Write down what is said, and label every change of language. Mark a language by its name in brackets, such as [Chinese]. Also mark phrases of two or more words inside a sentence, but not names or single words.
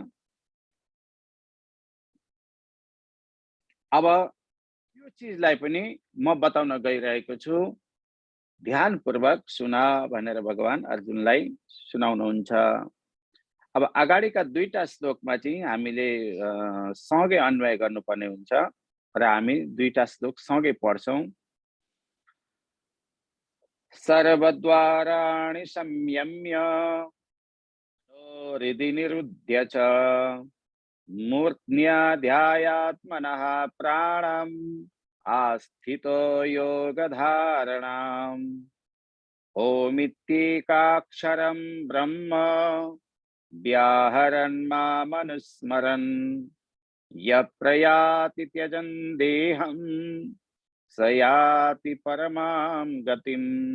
[Nepali] अब यो चीजलाई पनि म बताउन गइरहेको छु। ध्यानपूर्वक सुन भनेर भगवान अर्जुनलाई सुनाउनुहुन्छ। अब अगाडिका दुईटा श्लोकमा चाहिँ हामीले सँगै अन्वय गर्नुपर्ने हुन्छ र हामी दुईटा श्लोक सँगै पढ्छौं। [Sanskrit] सर्वद्वाराणि संयम्य हृदि निरुध्य च मूर्ध्न्याध्यायात्मनः प्राणम् आस्थितो योगधारणाम् ओमित्येकाक्षरं ब्रह्म व्याहरन् मामनुस्मरन् यः प्रयाति त्यजन् देहं स याति परमां गतिम्।